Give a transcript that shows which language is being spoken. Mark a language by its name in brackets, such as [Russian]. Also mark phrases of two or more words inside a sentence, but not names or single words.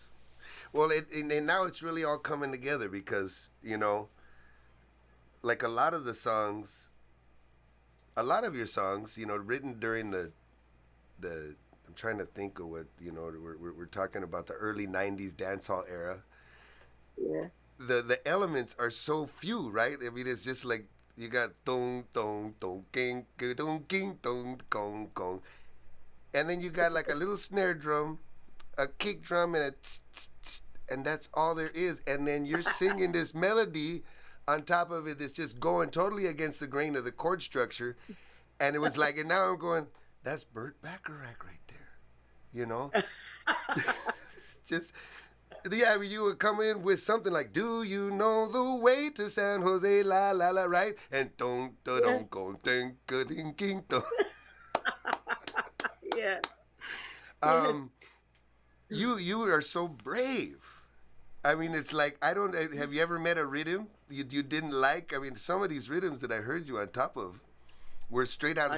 [English] Well, and now it's really all coming together because, like a lot of your songs, written during the I'm trying to think of what, we're talking about the early 90s dancehall era. yeah, The elements are so few, right? I mean, it's just like you got dong dong dong king dong king dong gong gong, and then you got like a little snare drum, a kick drum, and a tss, tss, tss, and that's all there is. And then you're singing this melody on top of it that's just going totally against the grain of the chord structure. And it was like, and now I'm going, that's Burt Bacharach right there, you know? Just, yeah, I mean, you would come in with something like, "Do you know the way to San Jose? La la la," right? And don't don't yes, go ding ding ding dong. yeah, Um, yes. you are so brave. I mean, it's like I don't. Have you ever met a rhythm you didn't like? I mean, some of these rhythms that I heard you on top of were straight out of